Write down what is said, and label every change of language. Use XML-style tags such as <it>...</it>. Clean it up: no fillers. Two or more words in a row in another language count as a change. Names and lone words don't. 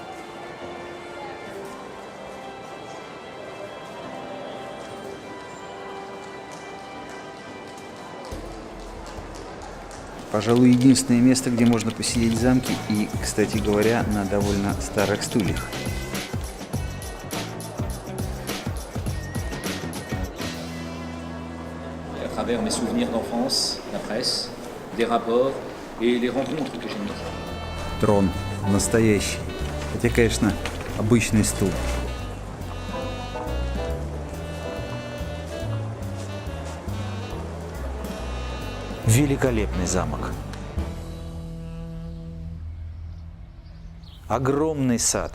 <ru>Пожалуй, единственное место, где можно посидеть в замке и, кстати говоря, на довольно старых стульях.</ru> <fr>À travers mes souvenirs d'enfance, la presse, des rapports et les rencontres que j'ai menées.</fr> <ru>Трон. Настоящий. Хотя, конечно, обычный стул. Великолепный замок. Огромный сад.</ru>